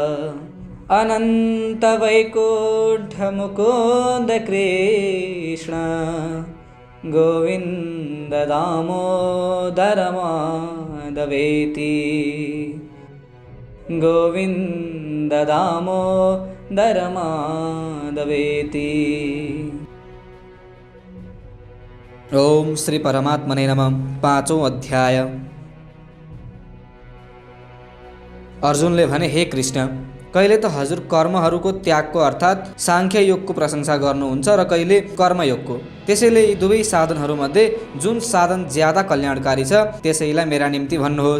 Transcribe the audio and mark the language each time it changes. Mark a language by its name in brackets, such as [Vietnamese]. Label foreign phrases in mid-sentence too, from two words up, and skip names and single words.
[Sanskrit] अनंत वैकुंठ मुकुंद कृष्ण, गोविंद दामोदर माधवेति, गोविंद दामोदर माधवेति। ओम श्री परमात्मने नमः। [Nepali] 5औं अध्याय। अर्जुनले भने, हे कृष्ण, कहिले त हजुर कर्महरूको त्यागको अर्थात् साङ्ख्य योगको प्रशंसा गर्नुहुन्छ र कहिले कर्मयोगको। त्यसैले यी दुवै साधनहरूमध्ये जुन साधन ज्यादा कल्याणकारी छ त्यसैलाई मेरा निम्ति भन्नुहोस्।